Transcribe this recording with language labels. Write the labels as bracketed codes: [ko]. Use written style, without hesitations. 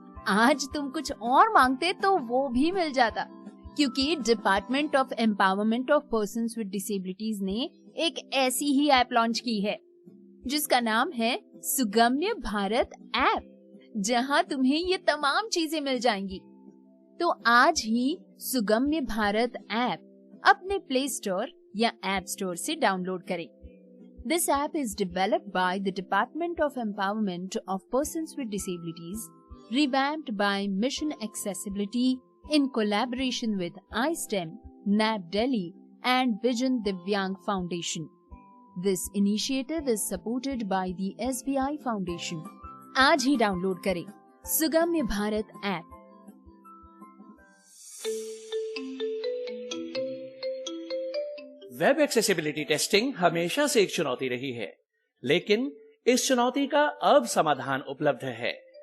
[hi] आज तुम कुछ और मांगते तो वो भी मिल जाता, क्योंकि department of empowerment of persons with disabilities ने एक ऐसी ही ऐप लॉन्च की है जिसका नाम है सुगम्य भारत ऐप, जहां तुम्हें ये तमाम चीजें मिल जाएंगी। तो आज ही सुगम्य भारत ऐप अपने प्ले स्टोर या ऐप स्टोर से डाउनलोड करें। [en] This app is developed by the department of empowerment of persons with disabilities, revamped by Mission Accessibility in collaboration with iSTEM, NAB Delhi and Vision Divyang Foundation. This initiative is supported by the SBI Foundation. [hi] आज ही download करें सुगम्य Bharat app. Web accessibility testing हमेशा से एक चुनौती रही है, लेकिन इस चुनौती का अब समाधान उपलब्ध है।